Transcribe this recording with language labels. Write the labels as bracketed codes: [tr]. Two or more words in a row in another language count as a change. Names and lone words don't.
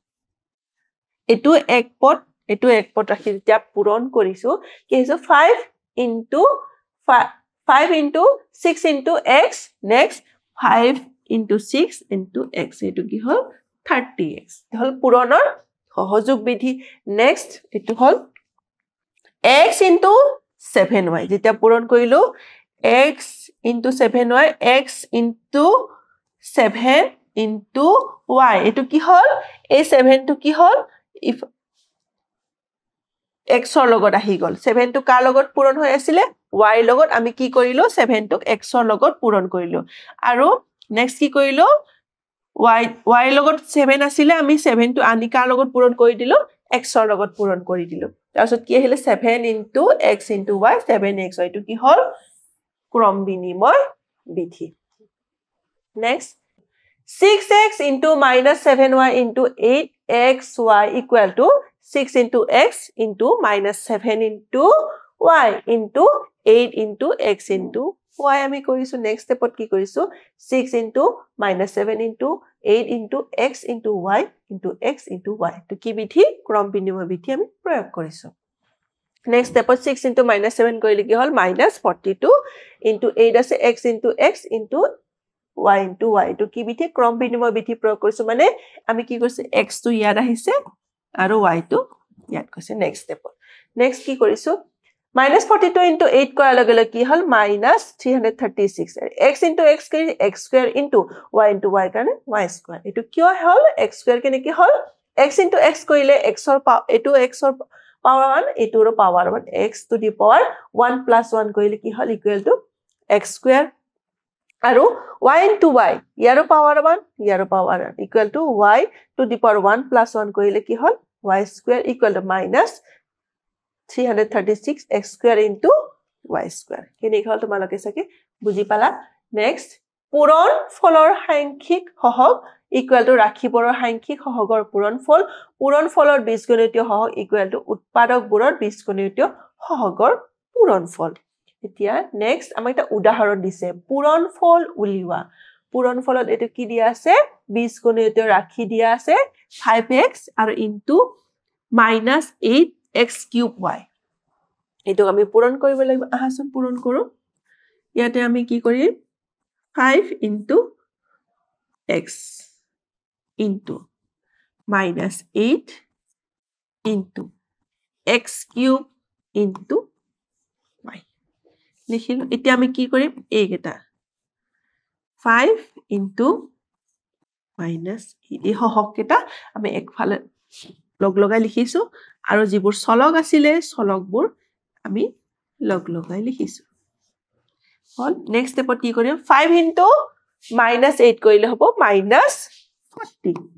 [as] এটো এক পদ ৰাশি যেতিয়া পূৰণ কৰিছো কি হৈছে 5 * 6 * x নেক্সট 5 * 6 * x এটো কি হল 30x হল পূৰণৰ সহযোগ বিধি নেক্সট এটো হল x into 7y যেতিয়া পূৰণ কৰিলো [en] x into 7y x into 7 into y [as] এটো কি হল এই 7 টো কি হল if x ৰ লগত আহি গল 7 টো কাৰ লগত পূৰণ হৈ আছিল y লগত আমি কি কৰিলো 7 টোক x ৰ লগত পূৰণ কৰিলো আৰু নেক্সট কি কৰিলো y লগত 7 আছিল আমি 7 টো আনি কাৰ লগত পূৰণ কৰি দিলো x ৰ লগত পূৰণ কৰি দিলো তাৰছত কি আহিলে [en] 7 into x into y 7x y [as] টো কি হল ক্ৰম বিনিময় বিধি নেক্সট [en] 6x into minus 7y into 8xy equal to 6 into x into minus 7 into y into 8 into x into y [as] আমি কৰিছো [en] next stepত [as] কি কৰিছো [en] 6 into minus 7 into 8 into x into y [as] into x into y তো কি বিধি ক্ৰম বিনিময় বিধি আমি প্ৰয়োগ কৰিছো [en] next stepত 6 into minus 7 [as] কৰিলে কি হল [en] minus 42 into 8 [as] আছে [en] x into x into y into y to [as] কি বিধি ক্ৰম বিনিময় বিধি প্ৰয়োগ কৰিছো মানে আমি কি কৰিছো x টো ইয়াত আহিছে আৰু y টো ইয়াত গৈছে [en] next step next [as] কি কৰিছো [en] minus 42 into 8 [as] কৰাৰ লগে লগে কি হল [en] minus 336 x into x [as] কৰি [en] x square into y [as] কাৰণে [en] y square [as] এটো কিয় হল [en] x square [as] কেনে কি হল [en] x into x [as] কৰিলে x ৰ এটো x ৰ [en] power 1 [as] এটোৰ [en] power 1 x to the power 1 plus 1 [as] কৰিলে কি হল [en] equal to x square [as] আৰু [en] y into y [as] ইয়াৰো [en] power 1 [as] ইয়াৰো [en] power 1 equal to y to the power 1 plus 1 [as] কৰিলে কি হল [en] y square equal to minus 336 x square into y square [as] কেনে হল তোমালোকে সাকে বুজি পালা next পূৰণ ফলৰ সাংখ্যিক সহগ [en] equal to [as] ৰাখিবোৰৰ সাংখ্যিক সহগৰ পূৰণ ফলৰ বীজগণিতীয় সহগ [en] equal to [as] উৎপাদকবোৰৰ বীজগণিতীয় সহগৰ পূৰণ ফল এতিয়া next আমাক এটা উদাহৰণ দিছে পূৰণ ফল উলিওৱা পূৰণ ফলত এটো কি দিয়া আছে বীজগণিতীয় ৰাখি দিয়া আছে 5x আৰু [en] into minus 8x cube y [as] এটো আমি পূৰণ কৰিব লাগিব আহাচোন পূৰণ কৰো ইয়াতে আমি কি কৰিম [en] 5 into x into minus 8 into x cube into y [as] লিখিলো এতিয়া আমি কি কৰিম এই কেটা [en] 5 into minus [as] এই হহক কেটা আমি একফালে লগ লগাই লিখিছো আৰু যিবোৰ চলক আছিল চলকবোৰ আমি লগ লগাই লিখিছো হল [en] next stepত [as] কি কৰিম [en] 5 into minus 8 [as] কৰিলে হ'ব [en] minus 40